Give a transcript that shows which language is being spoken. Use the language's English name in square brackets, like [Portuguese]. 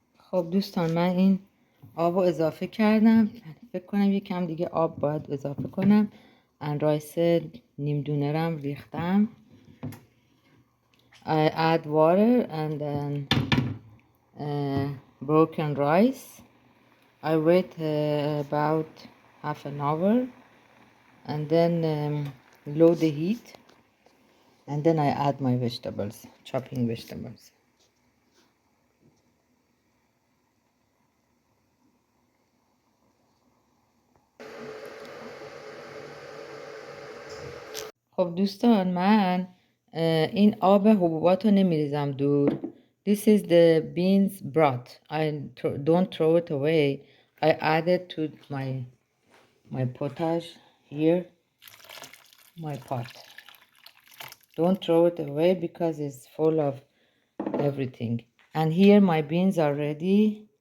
[Persian] خب دوستان من این آب رو اضافه کردم. فکر کنم یکم دیگه آب باید اضافه کنم. رایس نیم دونه رم ریختم. [English] I add water and then broken rice. I wait about half an hour and then low the heat, and then I add my vegetables, chopping vegetables. [Persian] خب دوستان من این آب حبوبات رو نمیریزم دور. [English] This is the beans broth. I don't throw it away. I add it to my potage here, my pot. Don't throw it away because it's full of everything. And here my beans are ready.